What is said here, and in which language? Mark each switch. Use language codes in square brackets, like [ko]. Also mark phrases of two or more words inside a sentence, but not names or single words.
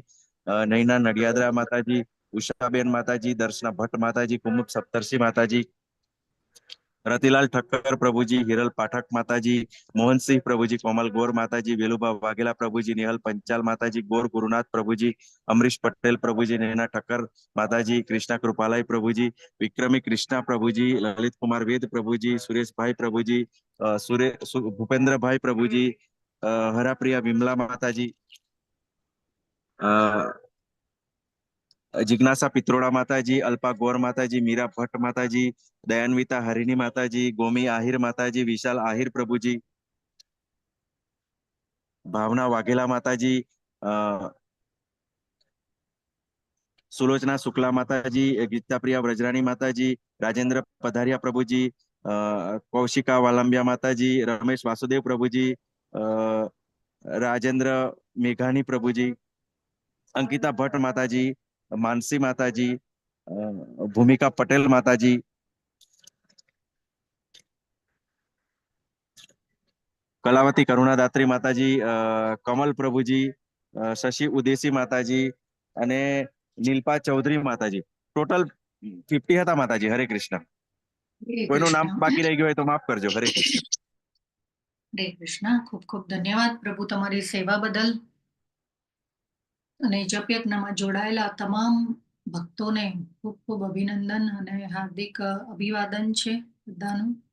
[gu] નૈના નડિયાદરા માતાજી, ઉષાબેન માતાજી, દર્શના ભટ્ટ માતાજી, કુમુદ સપ્તર્ષિ માતાજી, રતિલાલ ઠક્કર પ્રભુજી, હિરલ પાઠક માતાજી, મોહનસિંહ પ્રભુજી, કોમલ ગોર માતાજી, વેલુબા વાઘેલા પ્રભુજી, નિહલ પંચાલ માતાજી, ગોર ગુરુનાથ પ્રભુજી, અમરીશ પટેલ પ્રભુજી, નૈના ઠક્કર માતાજી, કૃષ્ણા કૃપાલાઈ પ્રભુજી, વિક્રમી કૃષ્ણા પ્રભુજી, લલિત કુમાર વેદ પ્રભુજી, સુરેશભાઈ પ્રભુજી, ભૂપેન્દ્રભાઈ પ્રભુજી, હરાપ્રિયા વિમલા માતાજી, जिज्ञासा पित्रोड़ा माताजी, अल्पा गौर माताजी, मीरा भट्ट माताजी, दयान्विता हरिणी माताजी, गोमी आहिर माताजी, विशाल आहिर प्रभुजी, भावना वाघेला माताजी, सुलोचना शुक्ला माताजी, गीता प्रिया व्रजराणी माताजी, राजेंद्र पधारिया प्रभुजी, कौशिका वालंबिया माताजी, रमेश वासुदेव प्रभुजी, राजेंद्र मेघानी प्रभुजी, अंकिता भट्ट माताजी, मानसी माताजी, भूमिका पटेल माताजी, कलावती करुणादात्री माताजी, कमल प्रभुजी, शशि उदेसी माताजी અને નીલપા ચૌધરી માતાજી. ટોટલ 50 હતા માતાજી. હરે કૃષ્ણ. કોઈનું નામ બાકી રહી ગયું હોય તો માફ કરજો. હરે કૃષ્ણ. હરે કૃષ્ણ. ખૂબ ખૂબ ધન્યવાદ પ્રભુ તમારી સેવા બદલ અને જપ યજ્ઞમાં જોડાયેલા તમામ ભક્તોને ખૂબ ખૂબ અભિનંદન અને હાર્દિક અભિવાદન છે બધાનું.